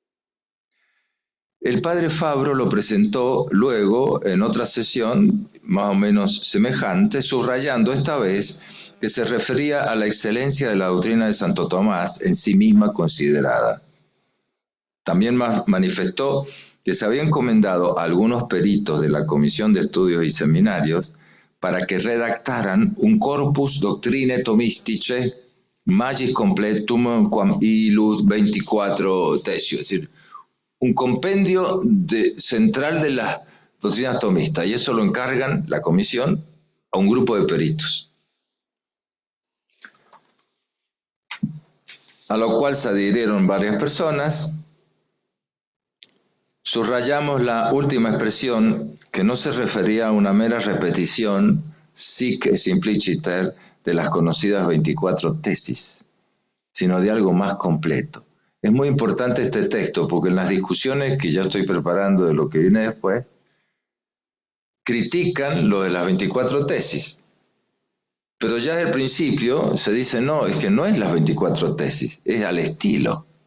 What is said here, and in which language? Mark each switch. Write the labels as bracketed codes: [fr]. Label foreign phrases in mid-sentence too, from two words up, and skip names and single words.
[es] El padre Fabro lo presentó luego en otra sesión, más o menos semejante, subrayando esta vez que se refería a la excelencia de la doctrina de Santo Tomás en sí misma considerada. También manifestó que se había encomendado a algunos peritos de la Comisión de Estudios y Seminarios para que redactaran [la] un corpus doctrinae Thomistice magis completum quam illud 24 tesio, [es] es decir, un compendio central de las doctrinas tomistas, y eso lo encargan la comisión a un grupo de peritos, a lo cual se adhirieron varias personas. Subrayamos la última expresión, que no se refería a una mera repetición [la] sic simpliciter [es] de las conocidas 24 tesis, sino de algo más completo. Es muy importante este texto porque en las discusiones que ya estoy preparando de lo que viene después, critican lo de las 24 tesis. Pero ya desde el principio se dice, no, es que no es las 24 tesis, es al estilo.